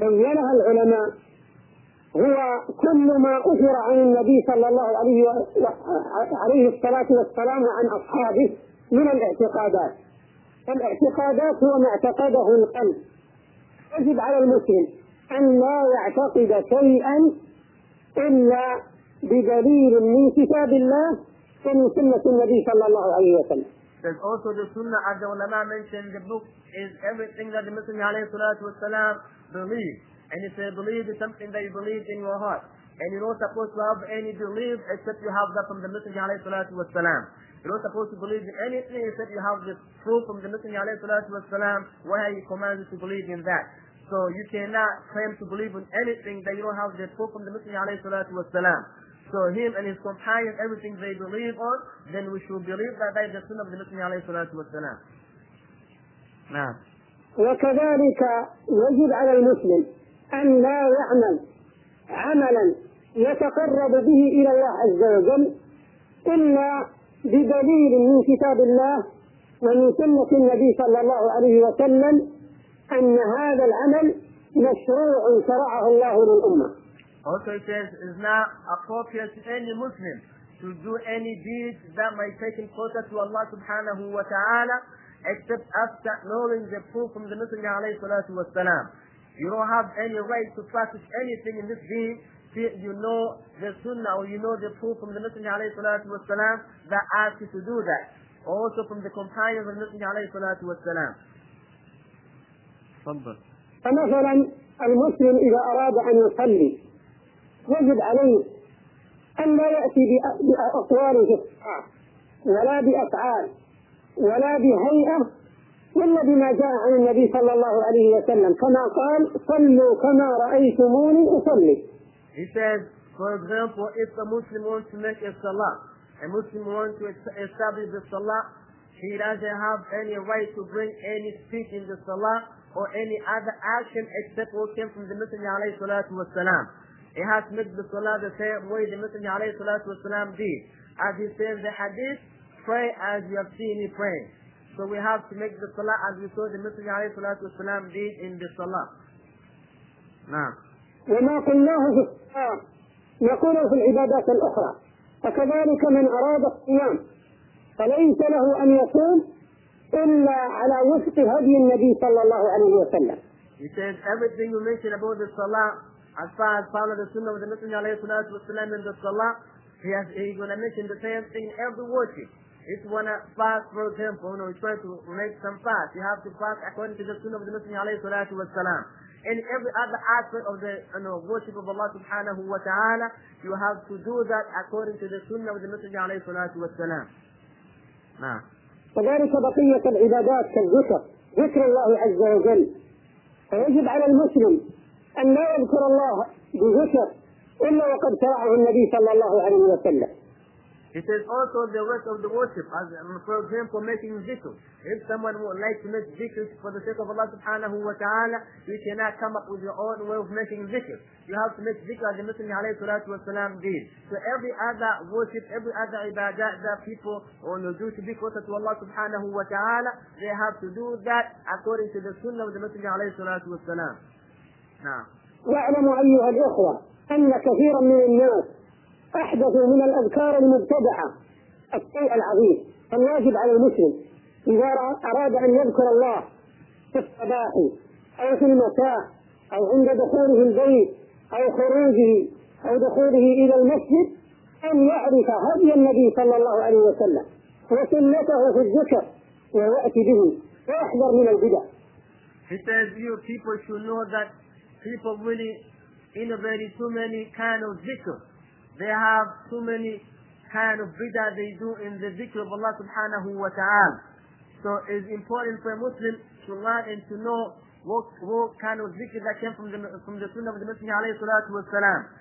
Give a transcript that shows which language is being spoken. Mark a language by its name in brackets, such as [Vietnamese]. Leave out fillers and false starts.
[Arabic] هو كل ما أثر عن النبي صلى الله عليه الصلاة والسلام عن أصحابه من الاعتقادات. الاعتقادات هو ما اعتقده القلب. يجب على المسلم أن لا يعتقد شيئا إلا بدليل من كتاب الله ومن سنة النبي صلى الله عليه وسلم. [English] There's also the sunnah, as the ulama mentioned, the book is everything that the Messenger alayhi salatu wasalam believed. And he said, belief is something that you believe in your heart. And you're not supposed to have any belief except you have that from the Messenger alayhi salatu wasalam. You're not supposed to believe in anything except you have the proof from the Messenger alayhi salatu wasalam where he commands you to believe in that. So you cannot claim to believe in anything that you don't have the proof from the Messenger alayhi salatu wasalam. So him and his companions, everything they believe on, then we should believe that that is the sunnah of the Messenger alayhi salatu wasalam. Now. [Arabic] وكذلك يجب على المسلم أن لا يعمل عملا يتقرب به إلى الله عز وجل إلا بدليل من كتاب الله ومن سنة النبي صلى الله عليه وسلم أن هذا العمل مشروع شرعه الله للأمة. [English] Also it says it's not appropriate to any Muslim to do any deed that might take him closer to Allah subhanahu wa ta'ala except after knowing the proof from the Messenger alayhi salatu wa salam. You don't have any right to practice anything in this deed till you know the sunnah or you know the proof from the Messenger alayhi salatu wa salam that asks you to do that. Also from the companions of the Messenger alayhi salatu wa salam. [Arabic] يجب عليه أن لا يأتي بأقواله في الصلاة ولا بأفعال ولا بهيئة إلا بما جاء عن النبي صلى الله عليه وسلم كما قال صلوا كما رأيتموني أصلي. [English] He says, for example, if a Muslim wants to make a salah, a Muslim wants to establish the salah, he doesn't have any right to bring any speech in the salah or any other action except what came from the Messenger alayhi salatu wasalam. He has to make the salah the same way the Messenger alayhi salatu wasalam did. As he says in the hadith, pray as you have seen me pray. So we have to make the salah as we saw the Messenger alayhi salatu wasalam did in the salah. [Arabic] وما قلناه في الصيام يقوله في العبادات الأخرى فكذلك من أراد الصيام فليس له أن يصوم إلا على وفق هدي النبي صلى الله عليه وسلم. [English] He says everything you mentioned about the Salah as far as following the Sunnah of the Messenger عليه الصلاة والسلام in the Salah, he's going to mention the same thing in every worship. If you want to fast, for example, you know, you try to make some fast, you have to fast according to the Sunnah of the Messenger عليه الصلاة والسلام. In every other aspect of the worship of Allah subhanahu wa ta'ala, you have to do that according to the sunnah of the Messenger alayhi salatu wa salam. [Arabic] كذلك بقية العبادات كالذكر ذكر الله عز وجل فيجب على المسلم أن لا يذكر الله بذكر إلا وقد شرعه النبي صلى الله عليه وسلم. [English] It is also the rest of the worship, as for example, making zikr. If someone would like to make zikr for the sake of Allah subhanahu wa ta'ala, you cannot come up with your own way of making zikr. You have to make zikr as the Messenger alayhi salatu wa salam did. So every other worship, every other ibadah that people will do to be closer to Allah subhanahu wa ta'ala, they have to do that according to the sunnah of the Messenger alayhi salatu wa salam. Now. [Arabic] وَاعْلَمُ أَيُّهَا الْأُخْوَةَ أَنَّ كَثِيرًا مِنَ النَّاسِ أحدثوا من الأذكار المبتدعة الشيء العظيم. فالواجب على المسلم إذا أراد أن يذكر الله في الصباح أو في المساء أو عند دخوله البيت أو خروجه أو دخوله إلى المسجد أن يعرف هدي النبي صلى الله عليه وسلم وسنته في الذكر ويأتي به ويحذر من البدع. [English] He says you people should know that people really innovate too many kind of ذكر. They have too many kind of bidah they do in the zikr of Allah subhanahu wa ta'ala. So it's important for a Muslim to learn and to know what kind of zikr that came from the sunnah of the Messenger alayhi salatu wa salam.